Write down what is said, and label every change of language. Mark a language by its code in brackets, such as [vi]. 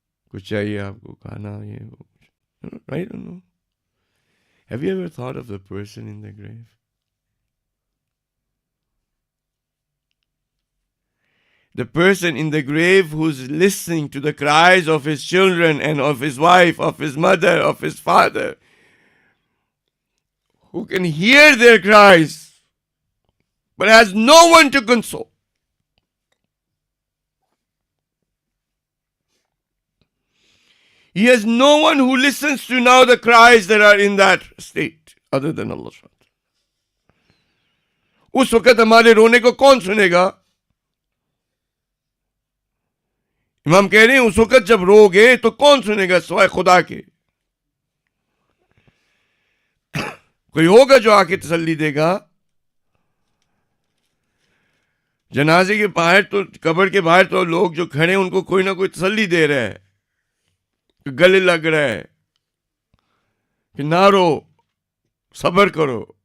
[ur] کچھ چاہیے آپ کو کھانا یہ وہ. [en] Right or no? Have you ever thought of the person in the grave? The person in the grave who's listening to the cries of his children and of his wife, of his mother, of his father, who can hear their cries, but has no one to console. He has no one who listens to now the cries that are in that state, other than Allah. [ur] اس وقت ہمارے رونے کو کون سنے گا؟ امام کہہ رہے ہیں اس وقت جب رو گے تو کون سنے گا سوائے خدا کے؟ کوئی ہوگا جو آ کے تسلی دے گا؟ جنازے کے باہر تو قبر کے باہر تو لوگ جو کھڑے ہیں ان کو کوئی نہ کوئی تسلی دے رہا ہے، گلے لگ رہا ہے کہ نہ رو، صبر کرو.